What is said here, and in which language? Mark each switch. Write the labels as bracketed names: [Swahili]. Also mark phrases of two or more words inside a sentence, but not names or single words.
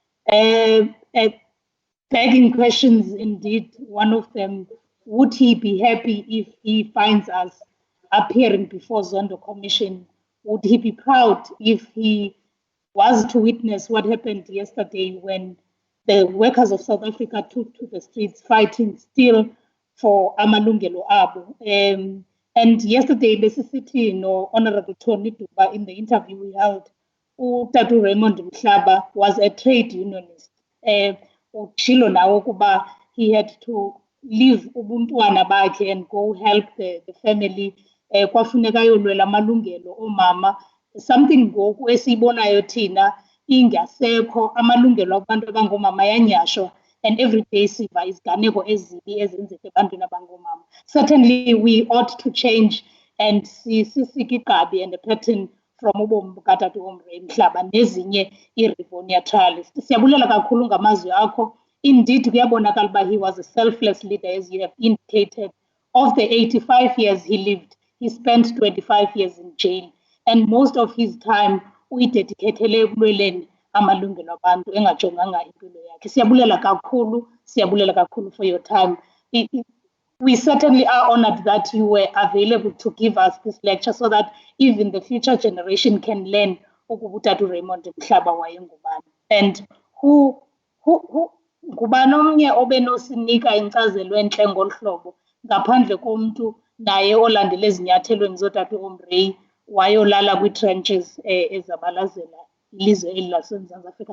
[English] Begging questions indeed, one of them, would he be happy if he finds us appearing before Zondo Commission? Would he be proud if he was to witness what happened yesterday when the workers of South Africa took to the streets fighting still for [Xhosa] amalungelo abo? [English] And yesterday, basically, Honorable Tony Duba, in the interview we held, Utatu Raymond Mhlaba was a trade unionist. [Xhosa] Uchilo nawo kuba [English] he had to leave [Xhosa] ubuntwana bakhe [English] and go help the family. [Xhosa] Kwafuneka yolwela amalungelo omama. Something ngoku esibonayo thina ingasekho amalungelo abantu abangomama yanyashwa, [English] and every day [Xhosa] siva iziganeko ezibi ezenzeka ebantwini abangomama. [English] Certainly we ought to change and [Xhosa] sisike igqabi [English] and a pattern from [Xhosa] ubomi bukatata uOmrey Mhlaba nezinye iRivonia [English] trialists. [Xhosa] Siyabulela kakhulu ngamazwi akho. [English] Indeed [Xhosa] kuyabonakala uba [English] he was a selfless leader, as you have indicated. Of the 85 years he lived, he spent 25 years in jail. And most of his time [Xhosa] uyidedicatele ekulweleni amalungelo abantu engajonganga impilo yakhe. Siyabulela kakhulu [English] for your time. We certainly are honored that you were available to give us this lecture so that even the future generation can learn [Xhosa] ukubutatu Raymond Mhlaba wayengubani. And ngubani omnye obenosinika inkcazelo entle ngolu hlobo ngaphandle komuntu naye olandele ezinyathelweni zotata uOmrey wayolala kwi-trenches ezabalazela ilizwe eli laseMzantsi Afrika.